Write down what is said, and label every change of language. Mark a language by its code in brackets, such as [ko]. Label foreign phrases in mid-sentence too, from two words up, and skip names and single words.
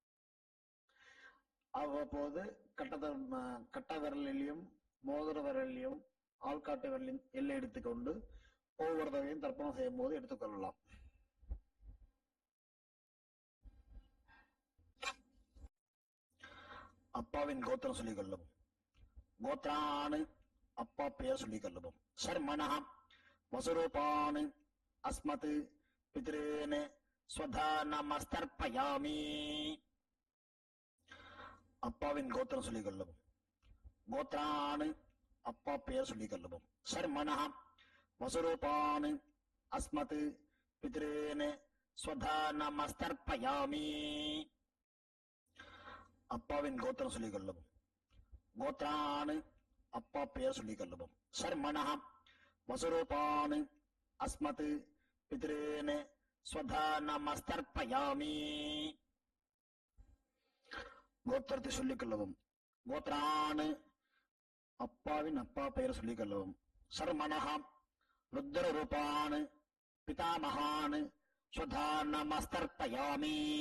[ta] அவ்வப்போது கட்ட விரலிலும் மோதிர விரலிலும் ஆள்காட்டு விரலிலும் எல்லை எடுத்துக்கொண்டு ஒவ்வொரு தடவையும் தர்ப்பணம் செய்யும் போது எடுத்துக்கொள்ளலாம். அப்பாவின் கோத்திரம் சொல்லிக் கொள்ளவும். கோத்ரானு அப்பா பெயர் சொல்லிக் கொள்ளவும். [sa] शर्मणः वसुरूपान् अस्मत् पितॄन् स्वधा नमस्तर्पयामि. [ta] அப்பாவின் கோத்திரம் சொல்லிக் கொள்ளவும். கோத்ரானு அப்பா பெயர் சொல்லிக் கொள்ளவும். [sa] शर्मणः वसुरूपान् अस्मत् पितॄन् स्वधा नमस्तर्पयामि. [ta] அப்பாவின் கோத்திரம் சொல்லிக் கொள்ளவும். கோத்ரானு அப்பா பெயர் சொல்லிக் கொள்ளவும். [sa] शर्मणः वसुरूपान् अस्मत् पितॄन् स्वधा नमस्तर्पयामि. [ta] கோத்திரத்தை சொல்லிக் கொள்ளவும். கோத்ரானு அப்பாவின் அப்பா பெயர் சொல்லிக் கொள்ளவும். [sa] शर्मणः रुद्र रूपान् पितामहान् स्वधा नमस्तर्पयामि.